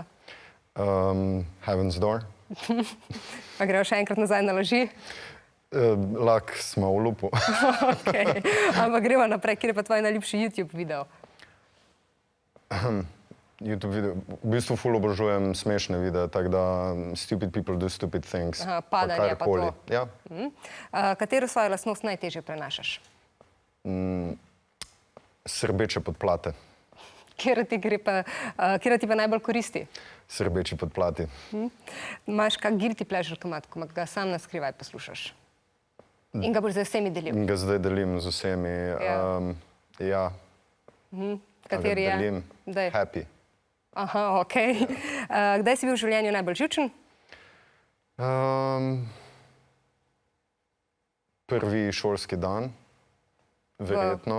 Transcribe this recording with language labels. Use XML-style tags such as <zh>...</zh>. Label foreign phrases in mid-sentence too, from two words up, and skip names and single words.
<sl>Heaven's Door. Pa gremo še enkrat nazaj na laži? Lahko smo v lupu. Okay. Ampak gremo naprej, kjer je pa tvoj najljubši YouTube video? YouTube video. V bistvu ful obožujem smešne videe, tako da</sl> <en>stupid people do stupid things.</en> <sl>Aha, padanje pa to. Ja. Katero svojo lastnost najtežje prenašaš? Srbeče podplate. Katera ti pa najbolj koristi? Srbeči podplati. Imaš kak</sl> <en>guilty pleasure</en> <sl>tomat, ko ga sam na skrivaj poslušaš? In ga boš z vsemi delil? In ga zdaj delim z vsemi. Ja. Kateri je? Delim. Happy. Aha, okej. Kdaj si bil v življenju najbolj živčen? Prvi šolski dan, verjetno.</sl>